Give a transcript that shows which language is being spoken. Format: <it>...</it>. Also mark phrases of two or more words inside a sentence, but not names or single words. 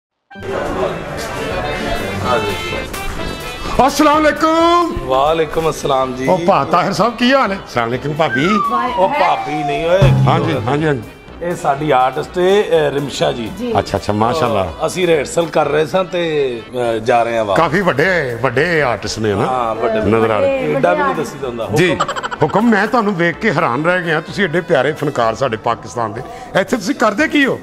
<ar>السلام عليكم. وعليكم السلام जी।</ar> <pa>ਓ ਭਾ ਤਾਹਿਰ ਸਾਹਬ ਕੀ ਹਾਲ ਹੈ?</pa> <ar>السلام عليكم</ar> <pa>भाभी। ਓ ਭਾਬੀ ਨਹੀਂ ਹੋਏ। ਹਾਂ ਜੀ ਹਾਂ ਜੀ ਹਾਂ ਜੀ। ਇਹ ਸਾਡੀ ਆਰਟਿਸਟ ਹੈ ਰਿਮਸ਼ਾ ਜੀ। ਅੱਛਾ ਅੱਛਾ ਮਾਸ਼ਾੱਲਾਹ। ਅਸੀਂ ਰਿਹਰਸਲ ਕਰ ਰਹੇ ਸਾਂ ਤੇ ਜਾ ਰਹੇ ਹਾਂ ਵਾਪਸ। काफी ਵੱਡੇ ਆਰਟਿਸਟ ਨੇ ਨਾ। ਹਾਂ ਵੱਡੇ ਨਜ਼ਰ ਆ ਰਹੇ ਐਡਾ ਵੀ ਨਹੀਂ ਦੱਸੀਦਾ ਹੁੰਦਾ ਜੀ। ਹੁਕਮ ਮੈਂ ਤੁਹਾਨੂੰ ਵੇਖ ਕੇ ਹੈਰਾਨ ਰਹਿ ਗਿਆ, ਤੁਸੀਂ ਐਡੇ ਪਿਆਰੇ ਫਨਕਾਰ ਸਾਡੇ ਪਾਕਿਸਤਾਨ ਦੇ, ਇੱਥੇ ਤੁਸੀਂ ਕਰਦੇ ਕੀ ਹੋ?</pa>